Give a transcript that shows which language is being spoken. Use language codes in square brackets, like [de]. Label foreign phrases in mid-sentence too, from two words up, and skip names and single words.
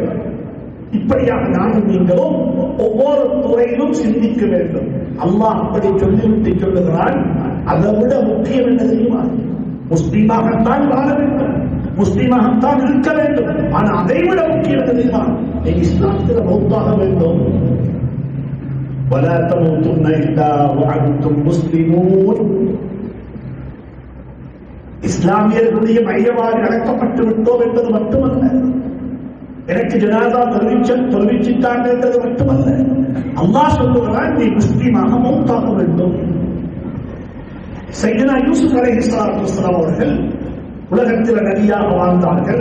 [ta] இப்படியாக நானும் நீங்களும் ஒவ்வொரு துறையிலும் சிந்திக்க வேண்டும். அல்லாஹ் அப்படி சொல்லிவிட்டு சொல்லுகிறான், அதை விட முக்கியம் என்ன தெரியுமா? முஸ்லீமாகத்தான் வாழ வேண்டும், முஸ்லீமாகத்தான் இருக்க வேண்டும். ஆனா அதை விட முக்கியம் என்ன தெரியுமா? நீங்க இஸ்லாத்தில் மௌத்தாக வேண்டும். [ar] ولا تموتن إلا وأنتم مسلمون. [ta] இஸ்லாமியர்களுடைய மையவாரி அடக்கப்பட்டு விட்டோம் என்பது மட்டுமல்ல, எனக்கு ஜனாதா தொழுவிச்சிட்டாங்க என்றது மட்டுமல்ல, அல்லாஹ் சொல்லுகிறான், நீ முஸ்லீமாக மௌத்தாக வேண்டும். சையதுனா யூசுப் [ar] عليه الصلاة والسلام [ta] அவர்கள் உலகத்தில் நபியாக வாழ்ந்தார்கள்.